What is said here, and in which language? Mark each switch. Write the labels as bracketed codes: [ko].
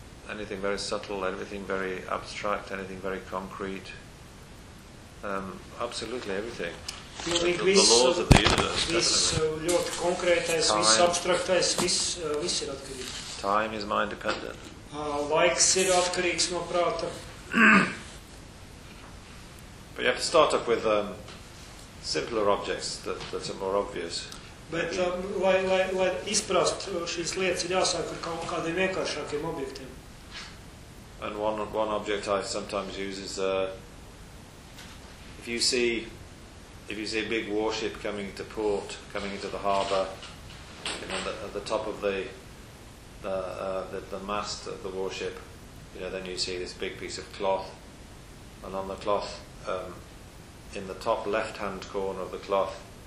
[en] Anything very subtle, anything very abstract, anything very concrete. Absolutely everything. The laws of the universe, definitely. Time is mind dependent. [lv] Laiks ir atkarīgs no prāta. [en] But you have to start off with simpler objects that are more obvious. [lv] Bet lai izprast šīs lietas, ir jāsāk ar kaut kādiem vienkāršākiem objektiem. [en] And one object I sometimes use is if you see a big warship coming into port, coming into the harbour, you know, at the top of the mast of the warship, you know, then you see this big piece of cloth, and on the cloth, in the top left-hand corner of the cloth,